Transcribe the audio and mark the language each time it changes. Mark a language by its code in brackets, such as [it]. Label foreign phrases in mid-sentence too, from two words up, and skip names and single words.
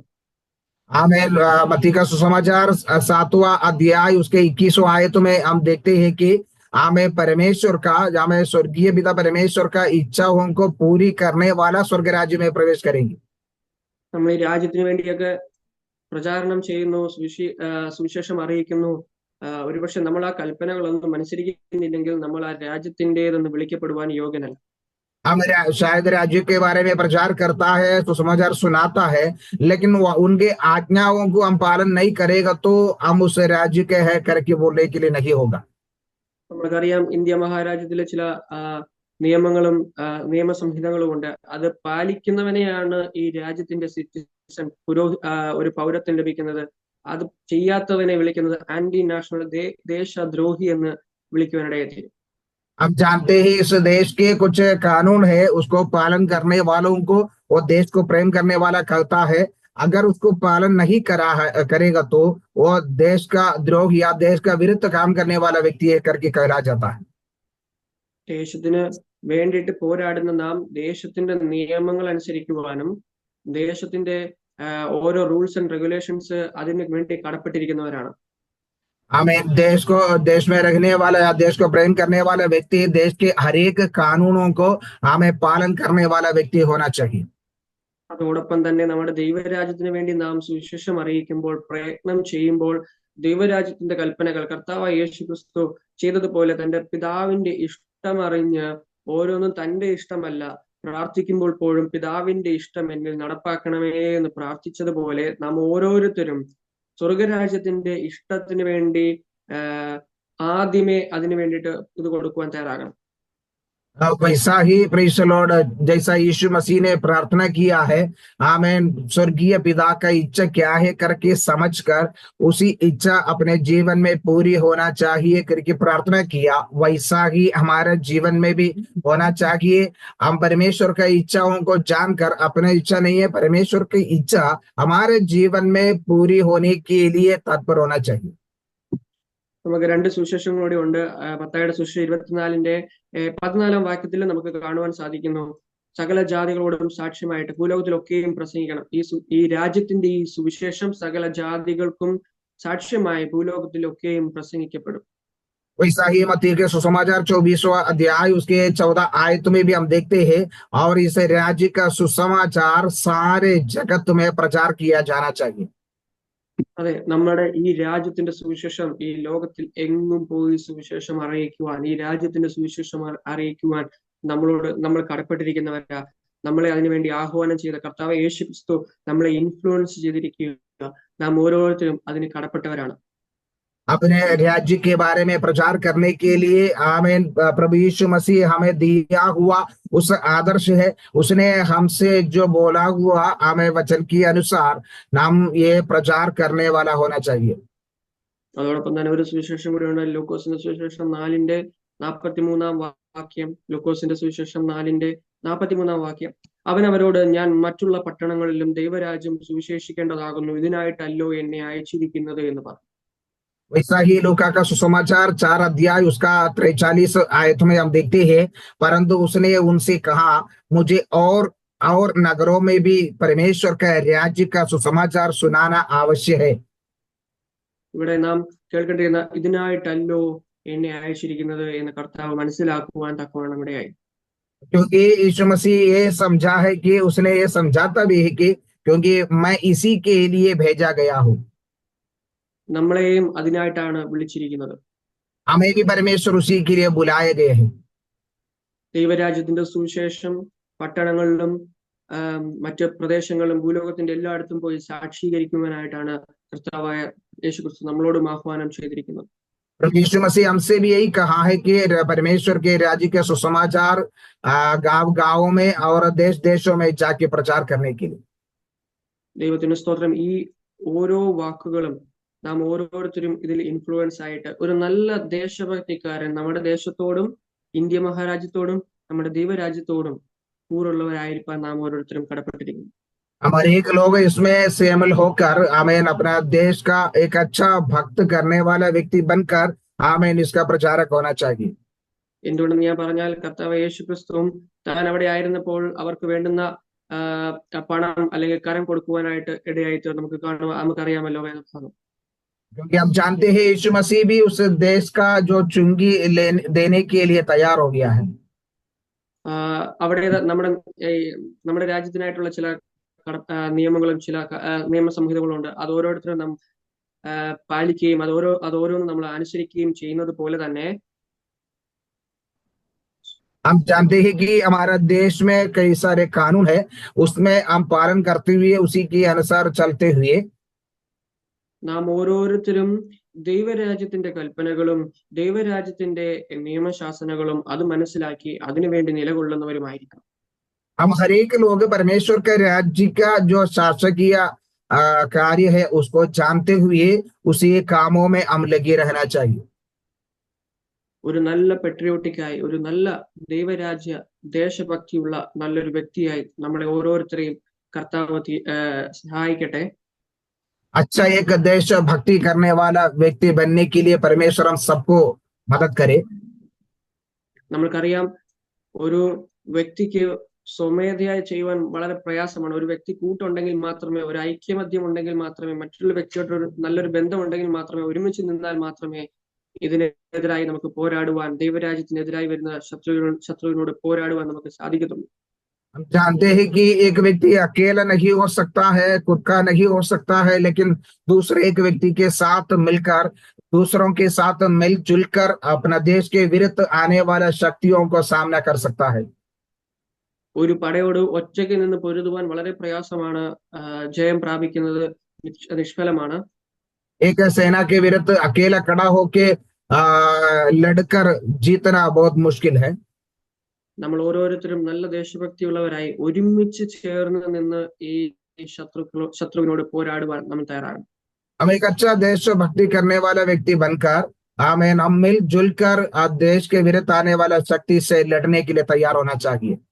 [hi] हमें मत्ती का सुसमाचार 7वां अध्याय उसके 21 आयत में हम देखते हैं कि हमें परमेश्वर का, हमें स्वर्गीय पिता परमेश्वर का इच्छाओं को पूरी करने वाला स्वर्ग राज्य में प्रवेश करेंगे। [ml] നമ്മൾ ഈ രാജ്യത്തിന് വേണ്ടിയൊക്കെ പ്രചാരണം ചെയ്യുന്നു, സുവിശേഷം അറിയിക്കുന്നു. ഒരുപക്ഷെ നമ്മൾ ആ കൽപ്പനകളൊന്നും അനുസരിക്കുന്നില്ലെങ്കിൽ നമ്മൾ ആ രാജ്യത്തിൻ്റെതെന്ന് വിളിക്കപ്പെടുവാൻ യോഗ്യനല്ല. [hi] हम शायद राज्य के बारे में प्रचार करता है, तो समाचार सुनाता है, लेकिन उनके आज्ञाओं को हम पालन नहीं करेगा तो हम उस राज्य के है करके बोलने के लिए नहीं होगा। [ml] നമ്മൾക്കറിയാം, ഇന്ത്യ മഹാരാജ്യത്തിലെ ചില നിയമങ്ങളും നിയമസംഹിതകളും ഉണ്ട്. അത് പാലിക്കുന്നവനെയാണ് ഈ രാജ്യത്തിന്റെ സിറ്റിസൺ, ഒരു പൗരത്വം ലഭിക്കുന്നത്. അത് ചെയ്യാത്തവനെ വിളിക്കുന്നത് [en] anti national, [ml] ദേശദ്രോഹി എന്ന് വിളിക്കുവാനിടയെത്തി. [hi] हम जानते हैं इस देश के कुछ कानून है, उसको पालन करने वालों को वो देश को प्रेम करने वाला कहता है। अगर उसको पालन नहीं करेगा तो वो देश का द्रोह या देश का विरुद्ध काम करने वाला व्यक्ति है करके कहला जाता है। [ml] ദേശത്തിന് വേണ്ടിയിട്ട് പോരാടുന്ന നാം ദേശത്തിന്റെ നിയമങ്ങൾ അനുസരിക്കുവാനും ദേശത്തിന്റെ ഓരോ [en] rules and regulations [ml] അതിന് വേണ്ടി കടപ്പെട്ടിരിക്കുന്നവരാണ്. [hi] हमें देश में रहने वाला या देश को प्रेम करने वाला व्यक्ति देश के हर एक कानूनों को हमें पालन करने वाला व्यक्ति होना चाहिए। [ml] അതോടൊപ്പം തന്നെ നമ്മുടെ ദൈവരാജ്യത്തിന് വേണ്ടി നാം സുവിശേഷം അറിയിക്കുമ്പോൾ, പ്രയത്നം ചെയ്യുമ്പോൾ, ദൈവരാജ്യത്തിന്റെ കൽപ്പനകൾ കർത്താവായ യേശുക്രിസ്തു ചെയ്തതുപോലെ തന്റെ പിതാവിന്റെ ഇഷ്ടമറിഞ്ഞ് ഓരോന്നും തന്റെ ഇഷ്ടമല്ല, പ്രാർത്ഥിക്കുമ്പോൾ പോലും പിതാവിന്റെ ഇഷ്ടം എന്നിൽ നടപ്പാക്കണമേ എന്ന് പ്രാർത്ഥിച്ചതുപോലെ നാം ഓരോരുത്തരും സ്വർഗരാജ്യത്തിന്റെ ഇഷ്ടത്തിന് വേണ്ടി ആദ്യമേ അതിനു വേണ്ടിയിട്ട് ഇത് കൊടുക്കുവാൻ തയ്യാറാകണം. [hi] वैसा ही [en] praise the Lord, [hi] जैसा यीशु मसीह ने प्रार्थना किया है, आमीन, स्वर्गीय पिता का इच्छा क्या है करके समझकर उसी इच्छा अपने जीवन में पूरी होना चाहिए करके प्रार्थना किया, वैसा ही हमारे जीवन में भी होना चाहिए। हम परमेश्वर का इच्छाओं को जानकर, अपने इच्छा नहीं है, परमेश्वर की इच्छा हमारे जीवन में पूरी होने के लिए तत्पर होना चाहिए। [ml] നമുക്ക് 2 സുവിശേഷങ്ങളൂടെ ഉണ്ട്. മത്തായിയുടെ സുവിശേഷം 24-ാം വാക്യത്തിൽ നമുക്ക് കാണുവാൻ സാധിക്കുന്നു: സകല ജാതികളോടും സാക്ഷ്യമായിട്ട് ഭൂലോകത്തിലൊക്കെയും പ്രസംഗിക്കണം. ഈ രാജ്യത്തിന്റെ ഈ സുവിശേഷം സകല ജാതികൾക്കും സാക്ഷ്യമായി ഭൂലോകത്തിലൊക്കെയും പ്രസംഗിക്കപ്പെടും. [hi] वैसा ही मत्ती के सुसमाचार 24वां अध्याय उसके 14 आयत में भी हम देखते हैं, और इस राज्य का सुसमाचार सारे जगत में प्रचार किया जाना चाहिए। [ml] അതെ, നമ്മുടെ ഈ രാജ്യത്തിന്റെ സുവിശേഷം ഈ ലോകത്തിൽ എങ്ങും പോയി സുവിശേഷം അറിയിക്കുവാൻ, ഈ രാജ്യത്തിന്റെ സുവിശേഷം അറിയിക്കുവാൻ നമ്മൾ കടപ്പെട്ടിരിക്കുന്നവരാ. നമ്മളെ അതിനുവേണ്ടി ആഹ്വാനം ചെയ്ത കർത്താവ് യേശു ക്രിസ്തു നമ്മളെ ഇൻഫ്ലുവൻസ് ചെയ്തിരിക്കുക. നാം ഓരോരുത്തരും അതിന് കടപ്പെട്ടവരാണ്. [hi] अपने राज्य के बारे में प्रचार करने के लिए आमीन प्रभु यीशु मसीह हमें दिया हुआ उस आदर्श है, उसने हमसे जो बोला हुआ हमें वचन के अनुसार नाम ये प्रचार करने वाला होना चाहिए। [ml] അതോടൊപ്പം തന്നെ ഒരു സുവിശേഷം കൂടിയുണ്ട്. ലൂക്കോസിന്റെ സുവിശേഷം 4:43 വാക്യം. ലൂക്കോസിന്റെ സുവിശേഷം 4:43 വാക്യം. അവൻ അവരോട്, ഞാൻ മറ്റുള്ള പട്ടണങ്ങളിലും ദൈവരാജ്യം സുവിശേഷിക്കേണ്ടതാകുന്നു, ഇതിനായിട്ടല്ലോ എന്നെ അയച്ചിരിക്കുന്നത് എന്ന് പറഞ്ഞു. [hi] वैसा ही लूका का सुसमाचार 4 अध्याय उसका 43 आयत में हम देखते हैं, परंतु उसने उनसे कहा, मुझे और नगरों में भी परमेश्वर का राज्य का सुसमाचार सुनाना आवश्यक है। [ml] ഇവിടെ നാം കേൾക്കേണ്ടിരുന്ന ഇതിനായിട്ടല്ലോ എന്നെ അയച്ചിരിക്കുന്നത് എന്ന് കർത്താവ് മനസ്സിലാക്കുവാൻ തക്കവണ്ണം ഇടയായി. [hi] क्योंकि यीशु मसीह ये समझा है कि उसने ये समझाता भी है कि क्योंकि मैं इसी के लिए भेजा गया हूं। [ml] നമ്മളെയും അതിനായിട്ടാണ് വിളിച്ചിരിക്കുന്നത്. [hi] हमें भी परमेश्वर उसी के लिए बुलाए गए हैं। [ml] ദൈവരാജ്യത്തിന്റെ സുവിശേഷം പട്ടണങ്ങളിലും മറ്റ് പ്രദേശങ്ങളിലും ഭൂലോകത്തിന്റെ എല്ലായിടത്തും പോയി സാക്ഷീകരിക്കുവാനായിട്ടാണ് കർത്താവായ യേശുക്രിസ്തു നമ്മളോടും ആഹ്വാനം ചെയ്തിരിക്കുന്നത്. [hi] यीशु मसीह हमसे भी यही कहा है कि परमेश्वर के राज्य के सुसमाचार गांव गांवों में और देश देशों में जाके प्रचार करने के लिए। [ml] ദൈവത്തിന് സ്തോത്രം. ഈ ഓരോ വാക്കുകളും നാം ഓരോരുത്തരും ഇതിൽ ഇൻഫ്ലുവൻസ് ആയിട്ട് ഒരു നല്ല ദേശഭക്തിക്കാരൻ നമ്മുടെ ദേശത്തോടും ഇന്ത്യ മഹാരാജ്യത്തോടും നമ്മുടെ ദൈവരാജ്യത്തോടും കൂറുള്ളവരായിരിക്കാൻ നാം ഓരോരുത്തരും കടപ്പെട്ടിരിക്കുന്നു. [hi] हम हर एक लोग इसमें शामिल होकर आमीन अपना देश का एक अच्छा भक्त करने वाला व्यक्ति बनकर आमीन इसका प्रचारक होना चाहिए। [ml] എന്തുകൊണ്ടെന്ന് ഞാൻ പറഞ്ഞാൽ, കർത്താവ് യേശുക്രിസ്തുവും താൻ അവിടെ ആയിരുന്നപ്പോൾ അവർക്ക് വേണ്ടുന്ന പണം അല്ലെങ്കിൽ കരം കൊടുക്കുവാനായിട്ട് ഇടയായിട്ട് നമുക്കറിയാമല്ലോ വേദഭാഗം. [hi] क्योंकि हम जानते हैं यीशु मसीह भी उस देश का जो चुंगी देने के लिए तैयार हो गया है। [ml] അവിടെ നമ്മുടെ രാജ്യത്തിനായിട്ടുള്ള ചില നിയമങ്ങളും ചില നിയമസംഹിതകളും ഉണ്ട്. അത് ഓരോരുത്തരും നാം പാലിക്കുകയും അതോരോന്നും നമ്മൾ അനുസരിക്കുകയും ചെയ്യുന്നത് പോലെ തന്നെ [hi] हम जानते हैं कि हमारा देश में कई सारे कानून है, उसमें हम पालन करते हुए उसी के अनुसार चलते हुए [ml] നാം ഓരോരുത്തരും ദൈവരാജ്യത്തിന്റെ കൽപ്പനകളും ദൈവരാജ്യത്തിന്റെ നിയമശാസനകളും അത് മനസ്സിലാക്കി അതിനുവേണ്ടി നിലകൊള്ളുന്നവരുമായിരിക്കണം. [hi] हम हर एक लोग परमेश्वर के राज्य का जो शासकीय कार्य है उसको जानते हुए उसी कामों में हम लगे रहना चाहिए। [ml] ഒരു നല്ല പെട്രിയോട്ടിക്കായി, ഒരു നല്ല ദൈവരാജ്യ ദേശഭക്തിയുള്ള നല്ലൊരു വ്യക്തിയായി നമ്മളെ ഓരോരുത്തരെയും കർത്താവ് സഹായിക്കട്ടെ. [hi] अच्छा एक देश भक्ति करने वाला व्यक्ति बनने के लिए परमेश्वर हम सबको मदद करे। [ml] നമ്മൾക്കറിയാം, ഒരു വ്യക്തിക്ക് സ്വമേധയായി ചെയ്യുവാൻ വളരെ പ്രയാസമാണ്. ഒരു വ്യക്തി കൂട്ടുണ്ടെങ്കിൽ മാത്രമേ, ഒരു ഐക്യമത്യം ഉണ്ടെങ്കിൽ മാത്രമേ, മറ്റുള്ള വ്യക്തിയോട് ഒരു നല്ലൊരു ബന്ധം ഉണ്ടെങ്കിൽ മാത്രമേ, ഒരുമിച്ച് നിന്നാൽ മാത്രമേ ഇതിനെതിരായി നമുക്ക് പോരാടുവാൻ, ദൈവരാജ്യത്തിനെതിരായി വരുന്ന ശത്രുവിനോട് പോരാടുവാൻ നമുക്ക് സാധിക്കത്തുള്ളൂ. [hi] हम जानते हैं कि एक व्यक्ति अकेला नहीं हो सकता है, खुद का नहीं हो सकता है, लेकिन दूसरे एक व्यक्ति के साथ मिलकर, दूसरों के साथ मिलजुल कर अपना देश के विरुद्ध आने वाला शक्तियों को सामना कर सकता है। [ml] ഒരു പടയോട് ഒറ്റയ്ക്ക് നിന്ന് പൊരുതുവാൻ വളരെ പ്രയാസമാണ്. ജയം പ്രാപിക്കുന്നത് നിഷ്ഫലമാണ്. [hi] एक सेना के विरुद्ध अकेला खड़ा होके लड़कर जीतना बहुत मुश्किल है। [ml] നമ്മൾ ഓരോരുത്തരും നല്ല ദേശഭക്തിയുള്ളവരായി ഒരുമിച്ച് ചേർന്ന് നിന്ന് ഈ ശത്രുവിനോട് പോരാടുവാൻ നമ്മൾ തയ്യാറാണ്. [hi] हम एक अच्छा देश भक्ति करने वाला व्यक्ति बनकर आमीन हम मिलजुल कर देश के विरुद्ध आने वाला शक्ति से लड़ने के लिए तैयार होना चाहिए।